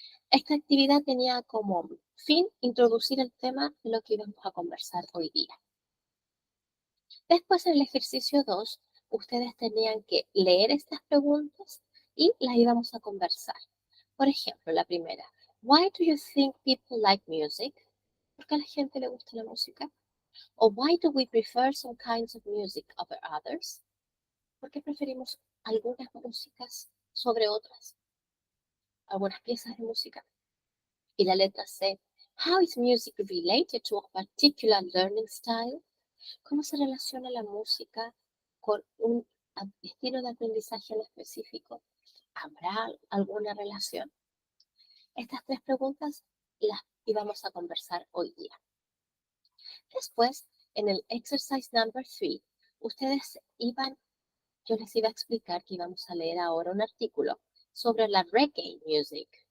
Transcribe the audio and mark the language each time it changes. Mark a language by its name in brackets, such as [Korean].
[Spanish] Esta actividad tenía como fin introducir el tema de lo que íbamos a conversar hoy día. Después, en el ejercicio 2, ustedes tenían que leer estas preguntas y las íbamos a conversar. Por ejemplo, la primera, [English] why do you think people like music? [Spanish] ¿Por qué a la gente le gusta la música? [English] O why do we prefer some kinds of music over others? [Spanish] ¿Por qué preferimos algunas músicas sobre otras? Algunas piezas de música. Y la letra C, [English] how is music related to a particular learning style? [Spanish] ¿Cómo se relaciona la música con un estilo de aprendizaje en específico? ¿Habrá alguna relación? Estas 3 preguntas las íbamos a conversar hoy día. Después, en el [English] exercise number 3, [Spanish] yo les iba a explicar que íbamos a leer ahora un artículo sobre la reggae music.